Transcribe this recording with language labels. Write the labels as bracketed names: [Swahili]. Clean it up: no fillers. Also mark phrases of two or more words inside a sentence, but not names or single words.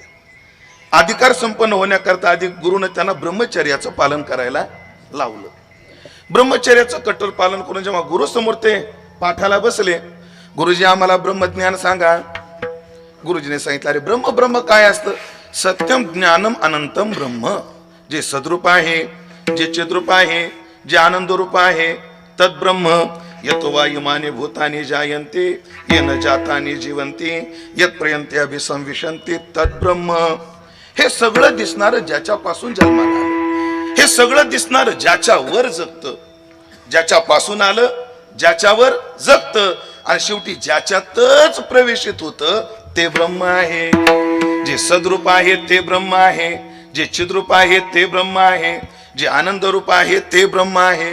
[Marathi] अधिकार संपन्न होण्याकरता आधी गुरुने त्यांना ब्रह्मचर्याचं पालन करायला लावलं. ब्रह्मचर्याचं कठोर पालन करून जेव्हा गुरु समोर ते पाठाला बसले, गुरुजी आम्हाला ब्रह्मज्ञान सांगा. गुरुजीने सांगितलं अरे ब्रह्म काय असतं? [Sanskrit] सत्यम ज्ञानम अनंतम ब्रह्म. [Marathi] जे सद्रूप आहे, जे चिद्रूप आहे, जे आनंद रूप आहे [Sanskrit] तद ब्रह्म. यतो वा इमाने भूतानि जायन्ते येन जातानि जीवन्ति यत् पर्यन्ते अभिसंविशन्ति तद ब्रह्म. [Marathi] हे सगळं दिसणारं ज्याच्यापासून जन्माला आलं, हे सगळं दिसणारं ज्याच्या वर जगतं, ज्याच्यापासून आलं ज्याच्यावर जगतं आणि शेवटी ज्याच्यातच प्रवेशित होतं ते ब्रह्म आहे. जे सद्रूप आहे ते ब्रह्म आहे, जे चिद्रूप आहे ते ब्रह्म आहे, जे आनंद रूप आहे ते ब्रह्म आहे.